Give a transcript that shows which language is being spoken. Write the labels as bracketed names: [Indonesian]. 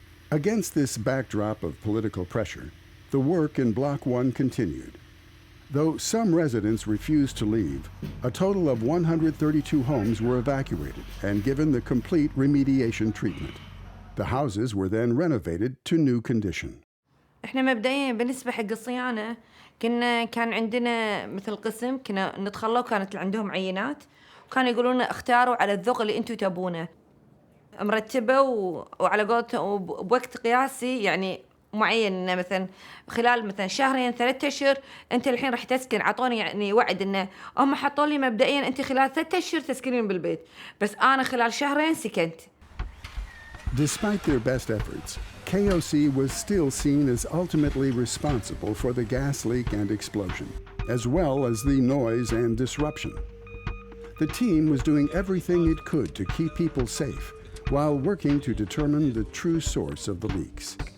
[English] Against this backdrop of political pressure, the work in Block 1 continued. Though some residents refused to leave, a total of 132 homes were evacuated and given the complete remediation treatment. The houses were then renovated to new condition. [Arabic] احنا مبدئيا بالنسبة حق الصيانة كان عندنا مثل قسم كنا ندخله، كانت عندهم عينات وكانوا يقولون لنا اختاروا على الذوق اللي انتم تبونه، مرتبة وعلى قولتهم بوقت قياسي يعني معين، انه مثلا خلال مثلا شهرين 3 أشهر انت الحين راح تسكن. عطوني يعني وعد انه هم حطوا لي مبدئيا انت خلال 3 أشهر تسكنين بالبيت، بس انا خلال شهرين سكنت. [English] Despite their best efforts, KOC was still seen as ultimately responsible for the gas leak and explosion, as well as the noise and disruption. The team was doing everything it could to keep people safe while working to determine the true source of the leaks.